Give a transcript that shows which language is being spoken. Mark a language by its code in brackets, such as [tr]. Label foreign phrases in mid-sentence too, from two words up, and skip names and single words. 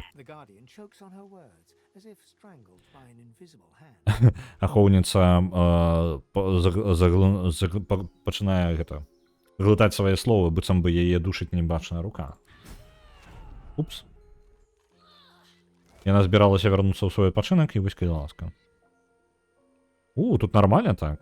[en] The guardian chokes on her words, as if strangled by an invisible hand. [be] Ахоўніца пачынае гэта глытаць свае словы, быццам бы яе душыць небачная рука. Упс. Яна збіралася вярнуцца ў свой адпачынак і вось, калі ласка. Тут нармальна так.